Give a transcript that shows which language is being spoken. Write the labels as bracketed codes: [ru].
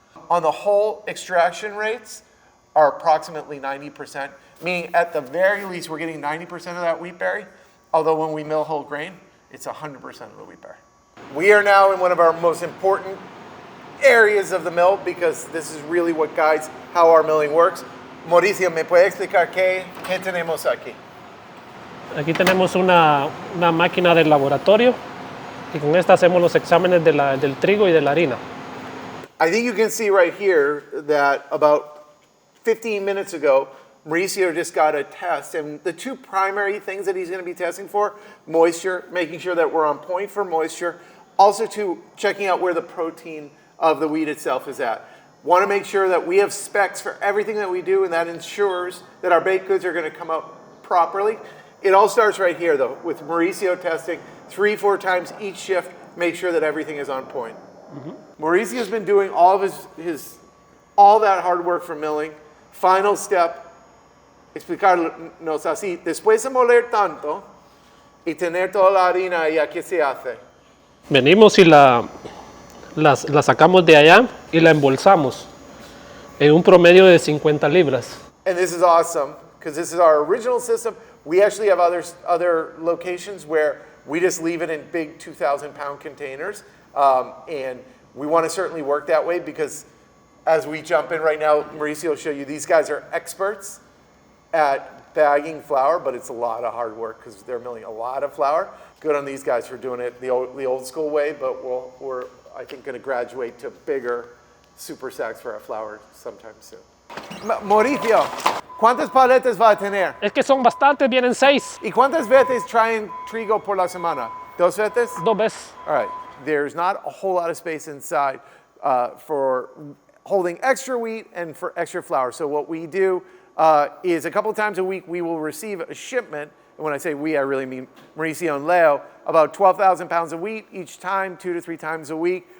[en] On the whole, extraction rates are approximately 90%, meaning at the very least we're getting 90% of that wheat berry, although when we mill whole grain, it's 100% of the wheat berry. We are now in one of our most important areas of the mill because this is really what guides how our milling works. [es] Mauricio, ¿me puede explicar qué tenemos aquí? Aquí tenemos una máquina del laboratorio y con esta hacemos los exámenes del trigo y de la harina. [en] I think you can see right here that about 15 minutes ago, Mauricio just got a test, and the two primary things that he's going to be testing for, moisture, making sure that we're on point for moisture, also checking out where the protein of the wheat itself is at. Want to make sure that we have specs for everything that we do, and that ensures that our baked goods are going to come out properly. It all starts right here, though, with Mauricio testing 3-4 times each shift, make sure that everything is on point. Mm-hmm. Mauricio's been doing all of all that hard work for milling. Final step, [es] explicarnos así. Después de moler tanto y tener toda la harina allá, ¿qué se hace? Venimos y la sacamos de allá y la embolsamos en un promedio de 50 libras. [en] And this is awesome because this is our original system. We actually have other locations where we just leave it in big 2,000-pound containers. And we want to certainly work that way because as we jump in right now, Mauricio will show you, these guys are experts at bagging flour, but it's a lot of hard work because they're milling a lot of flour. Good on these guys for doing it the old school way, but we're I think, going to graduate to bigger super sacks for our flour sometime soon. [es] Mauricio, ¿cuántas paletas va a tener? Es que son bastantes, vienen 6. ¿Y cuántas veces traen trigo por la semana? ¿2 veces? 2 veces. [en] All right. There's not a whole lot of space inside for holding extra wheat and for extra flour. So what we do is a couple times a week we will receive a shipment. And when I say we, I really mean Mauricio and Leo, about 12,000 pounds of wheat each time, 2 to 3 times a week.